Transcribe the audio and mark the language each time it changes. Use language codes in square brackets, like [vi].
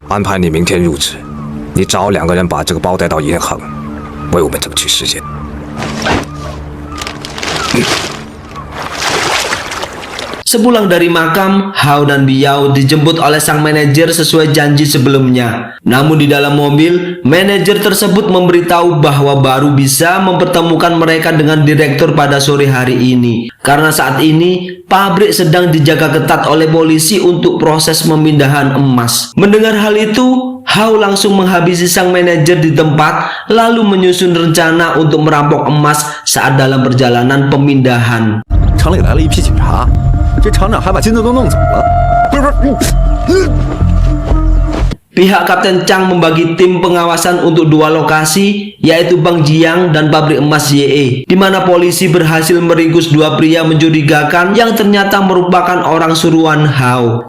[zh] 安排你明天入职，你找2个人把这个包带到银行，为我们争取时间。 [id] Sepulang dari makam, Hao dan Biao dijemput oleh sang manajer sesuai janji sebelumnya. Namun di dalam mobil, manajer tersebut memberitahu bahwa baru bisa mempertemukan mereka dengan direktur pada sore hari ini, karena saat ini pabrik sedang dijaga ketat oleh polisi untuk proses pemindahan emas. Mendengar hal itu, Hao langsung menghabisi sang manajer di tempat, lalu menyusun rencana untuk merampok emas saat dalam perjalanan pemindahan. [zh] 厂里来了一批警察，这厂长还把金子都弄走了。不是。 [id] Pihak Kapten Chang membagi tim pengawasan untuk dua lokasi, yaitu Bank Jiang dan pabrik emas YE, di mana polisi berhasil meringkus dua pria mencurigakan yang ternyata merupakan orang suruhan Hao.